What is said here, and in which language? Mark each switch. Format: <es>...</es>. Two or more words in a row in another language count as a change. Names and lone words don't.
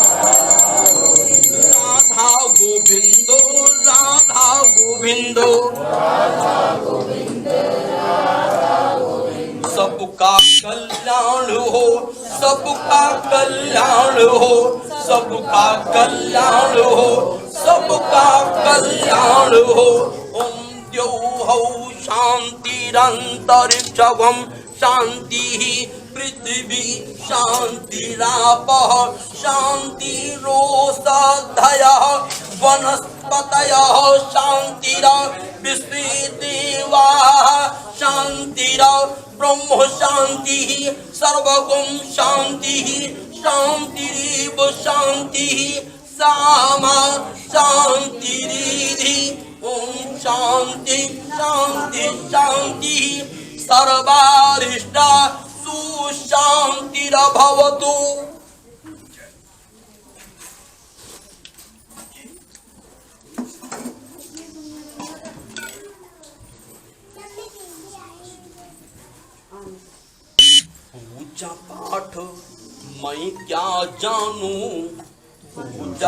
<hi>राधा गोविंद राधा गोविंद सबका कल्याण हो, सबका कल्याण हो, सबका कल्याण हो, सबका कल्याण हो।</hi> <sa>ओम द्यौः शान्तिरन्तरिक्षं शान्तिः पृथिवी शान्तिरापः शान्तिरोषधयः वनस्पतयः शान्तिर्विश्वे देवाः शान्तिर ब्रह्म शान्तिः सर्वगुण शान्तिः शान्तिरेव शान्तिः सामा शान्तिरिधि। ओम शान्ति शान्ति शान्तिः सर्वारिष्टा सुशान्तिर्भवतु।</sa> <hi>पूजा पाठ मैं क्या जानूं, पूजा</hi>